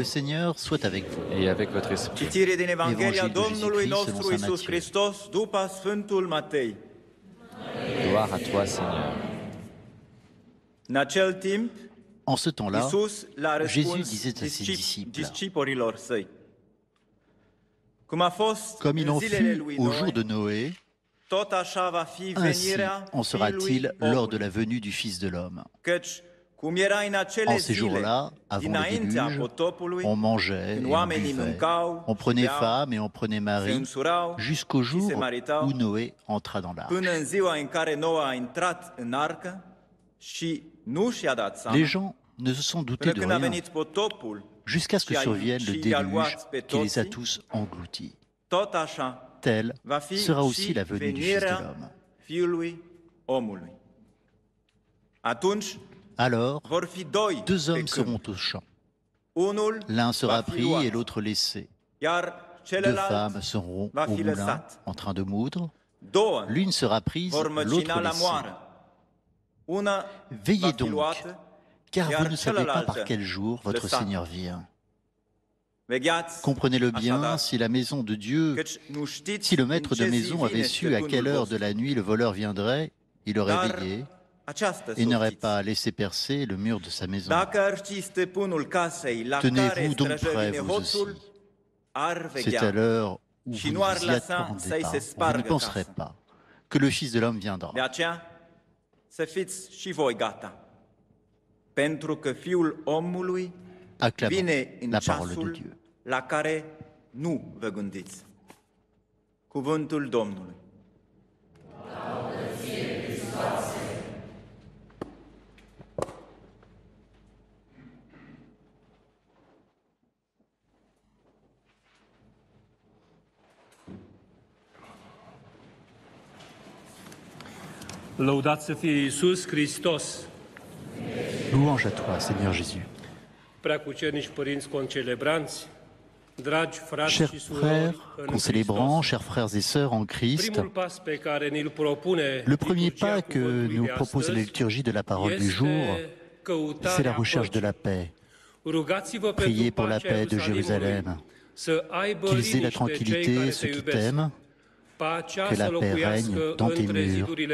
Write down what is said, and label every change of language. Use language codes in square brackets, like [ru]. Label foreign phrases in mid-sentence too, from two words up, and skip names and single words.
[fr] Le Seigneur soit avec vous. Et avec votre esprit. [ro] Citire din Evanghelia Evanghelia Domnului [fr] Jésus-Christ [ro] nostru [fr] selon Saint [ro] Iisus [fr] Matthieu. [ro] Hristos după Sfântul Matei. [fr] Gloire à toi, Seigneur. [ro] În acel timp, [fr] En ce temps-là, [ro] Iisus l-a [fr] Jésus [ro] răspuns [fr] disait à ses disciples, [ro] discipolilor săi. Cum a fost [fr] comme il [ro] în [fr] en [ro] zilele [fr] fut [ro] lui [fr] au jour de [ro] Noe, [fr] Noé, [ro] tot așa va fi [fr] ainsi [ro] venirea [fr] en sera-t-il [ro] Fiului [fr] lors de [ro] Omului. [fr] la venue du Fils de l'homme. [ro] Căci cum era în acele [fr] En ces [ro] zile, [fr] jours-là, avant le [ro] dinaintea [fr] déluge, [ro] potopului, [fr] on mangeait [ro] când [fr] et on [ro] oamenii [fr] buvait, [ro] mâncau, [fr] on prenait [ro] beau, [fr] femme et on prenait [ro] se [fr] mari, [ro] însurau [fr] jusqu'au [ro] și se [fr] jour [ro] maritau, [fr] où Noé entra dans l'arche. [ro] până în ziua în care Noa a intrat în arcă și nu și-a dat seama, [fr] Les gens ne se sont doutés [ro] până [fr] de [ro] când a [fr] rien, [ro] venit potopul, [fr] jusqu'à ce que [ro] și [fr] survienne le [ro] i-a [fr] déluge [ro] luat pe [fr] qui les a [ro] toții, [fr] tous engloutis. [ro] tot așa [fr] Telle [ro] va fi [fr] sera aussi [ro] și [fr] la venue du Fils de [ro] venirea [fr] l'homme. [ro] Fiului Omului. Atunci [fr] Alors, [ro] vor fi doi [fr] deux [ro] pe [fr] hommes [ro] câmp. [fr] seront au champ. [ro] Unul [fr] L'un sera [ro] va fi [fr] pris [ro] luat, [fr] et l'autre laissé. [ro] iar [fr] Deux [ro] celălalt [fr] femmes seront [ro] va [fr] au [ro] fi [fr] moulin [ro] lăsat. [fr] en train de moudre. [ro] Două [fr] L'une sera prise, [ro] vor măcina [fr] l'autre [ro] la [fr] laissée. [ro] moară. Una va [fr] Veillez [ro] fi [fr] donc, [ro] luată, [fr] car [ro] iar [fr] vous ne savez pas par [ro] celălaltă [fr] quel jour votre [ro] lăsată. [fr] Seigneur vient. [ro] Vegheați, [fr] Comprenez-le bien, [ro] așadar, [fr] si la maison de Dieu, [ro] căci nu știți [fr] si le [ro] în [fr] maître [ro] ce [fr] de [ro] zi [fr] maison [ro] vine [fr] avait su à [ro] stăpânul [fr] quelle heure [ro] vostru. [fr] de la nuit le voleur viendrait, il aurait [ro] Dar [fr] veillé [ro] aceasta să [fr] et [ro] o [fr] n'aurait [ro] știți. [fr] pas laissé percer le mur de sa maison. [ro] Dacă ar ști stăpânul casei la care [fr] Tenez-vous donc [ro] străjă [fr] prêts, [ro] vine [fr] vous [ro] hoțul, [fr] aussi. [ro] ar [fr] C'est à [ro] veghea [fr] l'heure où [ro] și [fr] vous [ro] nu [fr] ne [ro] ar [fr] vous y [ro] lăsa [fr] attendez [ro] să-i [fr] pas, [ro] se [fr] où vous ne [ro] spargă [fr] penserez [ro] casa. [fr] pas que le Fils de l'homme viendra. [ro] De aceea, să fiți și voi gata, pentru că Fiul omului [fr] Acclamons [ro] vine în [fr] la parole de [ro] ceasul [fr] Dieu. [ro] la care nu vă gândiți. Cuvântul Domnului. Lăudat să fie Iisus Hristos! [fr] Louange à toi, Seigneur Jésus. [ro] Preacucernici părinți concelebranți, dragi frați [fr] Chers [ro] și surori [fr] frères, [ro] în [fr] concélébrants, [ro] Hristos. [fr] chers frères et sœurs en Christ, [ro] Primul pas pe care ni-l propune [fr] le premier [ro] liturgia [fr] pas que [ro] cuvântului [fr] nous [ro] de [fr] propose la [ro] astăzi [fr] liturgie de la parole du [ro] este [fr] jour, [ro] căutarea [fr] c'est la recherche de [ro] păcii. [fr] la paix. [ro] Rugați-vă [fr] Priez [ro] pentru [fr] pour la [ro] pacea [fr] paix de [ro] Ierusalimului, [fr] Jérusalem, [ro] să aibă [fr] qu'ils aient la [ro] liniște cei [fr] tranquillité, [ro] care [fr] ceux [ro] te [fr] qui [ro] iubesc. [fr] t'aiment, [ro] Pacea [fr] que [ro] să [fr] la paix [ro] locuiască [fr] règne dans tes [ro] între [fr] murs, [ro] zidurile